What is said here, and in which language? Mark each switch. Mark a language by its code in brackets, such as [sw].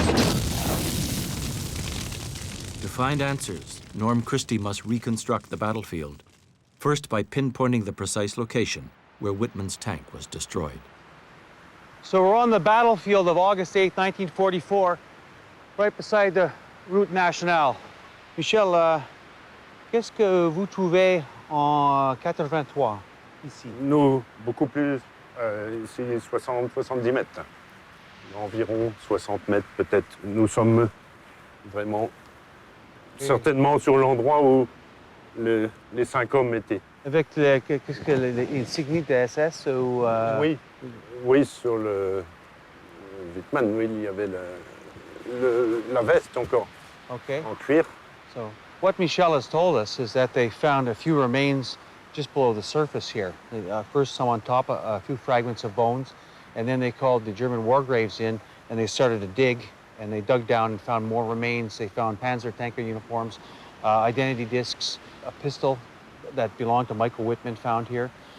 [en] To find answers, Norm Christie must reconstruct the battlefield, first by pinpointing the precise location where Wittman's tank was destroyed. So we're on the battlefield of August 8, 1944, right beside the route nationale. [fr] Michel, qu'est-ce que vous trouvez en 83 ici? Nous, beaucoup plus, ici 60-70 mètres. Environ 60 mètres peut-être. Nous sommes vraiment certainement sur l'endroit où les 5 hommes étaient. Avec qu'est-ce que l'insigne de SS ou Oui, sur le Wittman, oui, il y avait la veste encore, en cuir. [en] So what Michel has told us is that they found a few remains just below the surface here. First some on top, a few fragments of bones, and then they called the German war graves in and they started to dig, and they dug down and found more remains. They found Panzer tanker uniforms, identity discs, a pistol that belonged to Michael Wittman found here.